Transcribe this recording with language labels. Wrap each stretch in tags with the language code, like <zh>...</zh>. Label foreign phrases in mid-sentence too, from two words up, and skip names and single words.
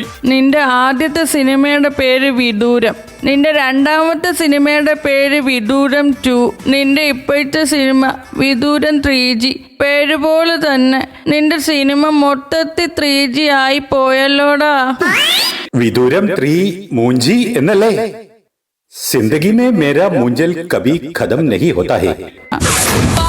<ml>നിന്റെ ആദ്യത്തെ സിനിമയുടെ പേര് വിദൂരം, നിന്റെ രണ്ടാമത്തെ സിനിമയുടെ പേര് വിദൂരം 2, നിന്റെ ഇപ്പോഴത്തെ സിനിമ വിദൂരം 3G. പേര് പോലെ തന്നെ നിന്റെ സിനിമ മൊത്തത്തിൽ 3G ആയി പോയല്ലോടാ. വിദൂരം 3 മൂഞ്ചി എന്നല്ലേ?</ml> <hi>जिंदगी में मेरा मुंजल कभी खत्म नहीं होता है.</hi>